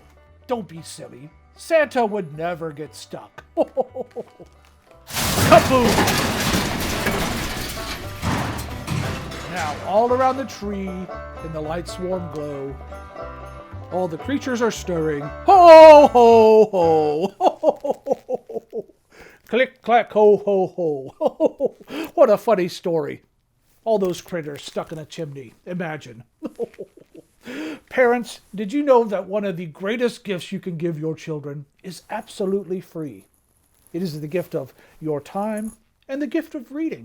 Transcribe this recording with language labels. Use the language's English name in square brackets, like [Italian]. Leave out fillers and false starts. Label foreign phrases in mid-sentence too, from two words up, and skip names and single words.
[English] Don't be silly. Santa would never get stuck. Ho, ho, ho, ho. Kaboom! Now, all around the tree, in the light's warm glow, all the creatures are stirring. Ho, ho, ho! Ho, ho, ho, ho, ho, ho. Click, clack, ho, ho, ho. Ho, ho, ho. What a funny story. All those critters stuck in a chimney. Imagine. Parents, did you know that one of the greatest gifts you can give your children is absolutely free? It is the gift of your time and the gift of reading.